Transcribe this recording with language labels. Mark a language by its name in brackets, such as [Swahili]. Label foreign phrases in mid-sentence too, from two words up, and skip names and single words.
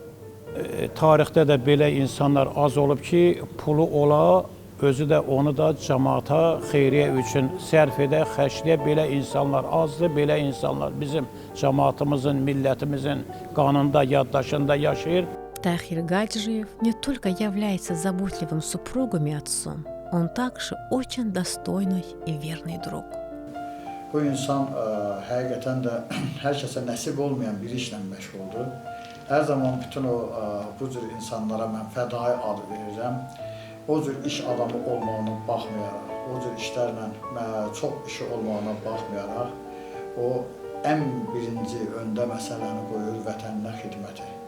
[Azerbaijani] Tarixdə də belə insanlar az olub ki, pulu ola, özü də onu da cəmaata, xeyriyyə üçün sərf edə, xərcləyə belə insanlar azdır. Belə insanlar bizim cəmaatımızın, millətimizin qanında, yaddaşında yaşayır. [Russian] Тахир Гаджиев не только является заботливым супругом и отцом, он также очень достойный и верный друг. [Azerbaijani] Bu insan həqiqətən də hər kəsə nəsib olmayan bir işlə məşğuldur. Hər zaman bütün bu cür insanlara mən fədai ad verirəm. O cür iş adamı olmağına baxmayaraq, o cür işlərlə çox işi olmağına baxmayaraq, o ən birinci öndə məsələni qoyur vətəninə xidməti.